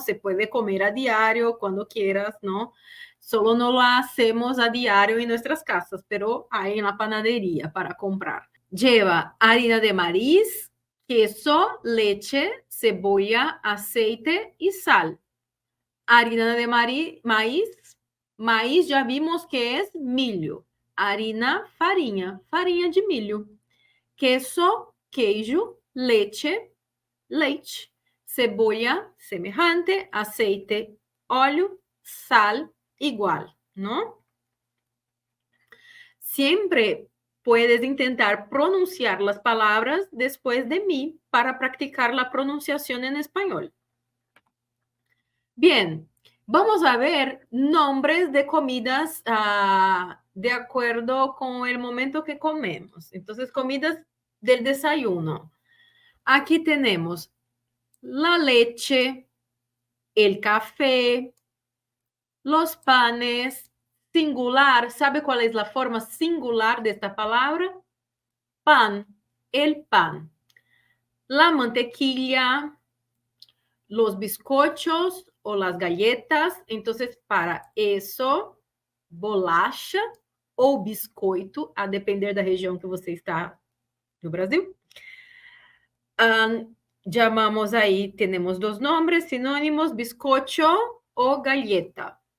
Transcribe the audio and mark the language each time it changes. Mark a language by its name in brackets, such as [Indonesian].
[Spanish] Se puede comer a diario cuando quieras, ¿no? Solo no la hacemos a diario en nuestras casas, pero hay en la panadería para comprar. Lleva harina de maíz, queso, leche, cebolla, aceite y sal. Harina de maíz, maíz ya vimos que es milho. Harina, [Portuguese] farinha de milho. [Spanish] Queso, [Portuguese] queijo, leite, leite. [Spanish] Cebolla, semejante, aceite, óleo, sal, igual, ¿no? Siempre puedes intentar pronunciar las palabras después de mí para practicar la pronunciación en español. Bien, vamos a ver nombres de comidas de acuerdo con el momento que comemos. Entonces, comidas del desayuno. Aquí tenemos la leche, el café, los panes, singular. ¿Sabe cuál es la forma singular de esta palabra? Pan, el pan. La mantequilla, los bizcochos o las galletas. Entonces, para eso, [Portuguese] bolacha ou biscoito, a depender da região que você está no Brasil. [Spanish] Llamamos ahí, tenemos dos nombres sinónimos, bizcocho o galleta.